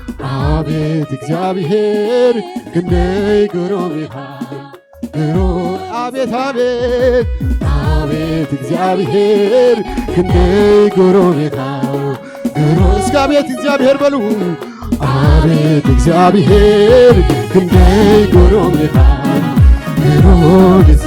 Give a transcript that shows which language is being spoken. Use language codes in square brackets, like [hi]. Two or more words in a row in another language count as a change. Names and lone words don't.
[ti] ክንደይ ግሩም ኢኻ ግሩም አቤት እግዚአብሔር ክንደይ ግሩም ኢኻ ግሩም [am] እስከ አቤት እግዚአብሔር በሉ [ti] አቤት እግዚአብሔር ክንደይ ግሩም ኢኻ ግሩም